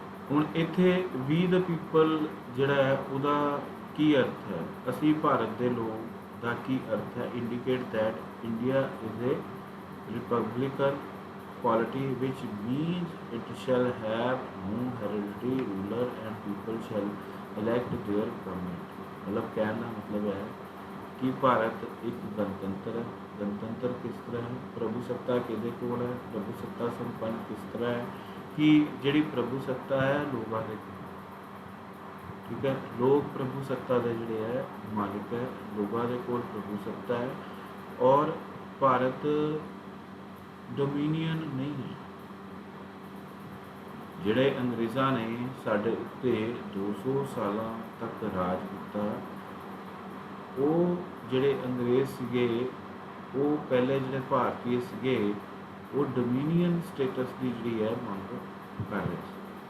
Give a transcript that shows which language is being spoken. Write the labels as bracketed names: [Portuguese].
[Punjabi] ਹੁਣ ਇੱਥੇ ਵੀ the people ਜਿਹੜਾ ਹੈ ਉਹਦਾ ਕੀ ਅਰਥ ਹੈ, ਅਸੀਂ ਭਾਰਤ ਦੇ ਲੋਕ ਦਾ ਕੀ ਅਰਥ ਹੈ, [English] Indicate that India is a republican polity which means it shall have no hereditary ruler and people shall elect their government। [Hindi] मतलब कहने का मतलब है कि भारत एक गणतंत्र है। गणतंत्र किस तरह है, प्रभु सत्ता किहदे कोल है, प्रभु सत्ता संपन्न किस तरह है कि जिहड़ी प्रभु सत्ता है लोगों के, ठीक है, लोग प्रभु सत्ता के जिहड़े है मालिक है, लोगों के कोल प्रभु सत्ता है और भारत डोमीनियन नहीं है। [Punjabi] ਜਿਹੜੇ ਅੰਗਰੇਜ਼ਾਂ ਨੇ ਸਾਡੇ ਉੱਤੇ 200 ਸਾਲਾਂ ਤੱਕ ਰਾਜ ਕੀਤਾ, ਉਹ ਜਿਹੜੇ ਅੰਗਰੇਜ਼ ਸੀਗੇ ਉਹ ਪਹਿਲੇ ਜਿਹੜੇ ਭਾਰਤੀ ਸੀਗੇ ਉਹ ਡੋਮੀਨੀਅਨ ਸਟੇਟਸ ਦੀ ਜਿਹੜੀ ਹੈ ਮੰਗ ਕਰ ਰਹੇ ਸੀ।